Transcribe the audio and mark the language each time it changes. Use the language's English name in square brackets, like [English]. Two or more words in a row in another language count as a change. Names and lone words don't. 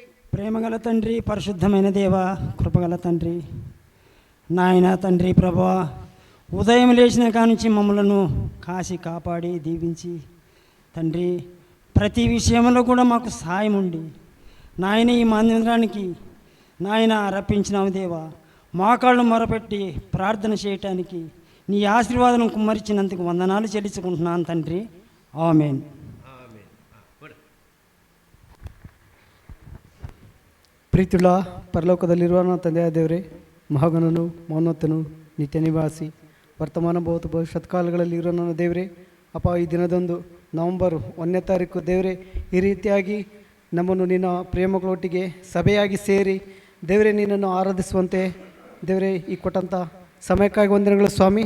[Telugu] ప్రేమగల తండ్రి, పరిశుద్ధమైన దేవ, కృపగల తండ్రి, నాయన తండ్రి ప్రభువా, ఉదయం లేచిన కానుంచి మమ్మలను కాసి కాపాడి దీవించి తండ్రి ప్రతి విషయంలో కూడా మాకు సాయం ఉండి నాయన ఈ మందిరానికి నాయన రప్పించినాము దేవా. మా కాళ్ళు మొరపెట్టి ప్రార్థన చేయటానికి నీ ఆశీర్వాదం కుమ్మరించినందుకు వందనాలు చెల్లించుకుంటున్నాను తండ్రి. ఆమేన్. [Kannada] ಪ್ರೀತಿಯುಳ್ಳ ಪರಲೋಕದಲ್ಲಿರುವ ನನ್ನ ತಂದೆಯ ದೇವರೇ, ಮಹಾಗಣನು, ಮೌನೋತ್ತನು, ನಿತ್ಯ ನಿವಾಸಿ, ವರ್ತಮಾನ ಭೌತ ಭವಿಷ್ಯತ್ ಕಾಲಗಳಲ್ಲಿರೋ ನನ್ನ ದೇವರೇ, ಅಪ್ಪ ಈ ದಿನದಂದು ನವಂಬರ್ 1ನೇ ತಾರೀಕು ದೇವರೇ ಈ ರೀತಿಯಾಗಿ ನಮ್ಮನ್ನು ನಿನ್ನ ಪ್ರೇಮಗಳೊಟ್ಟಿಗೆ ಸಭೆಯಾಗಿ ಸೇರಿ ದೇವರೇ ನಿನ್ನನ್ನು ಆರಾಧಿಸುವಂತೆ ದೇವರೇ ಈ ಕೊಟ್ಟಂಥ ಸಮಯಕ್ಕಾಗಿ ವಂದನೆಗಳು ಸ್ವಾಮಿ.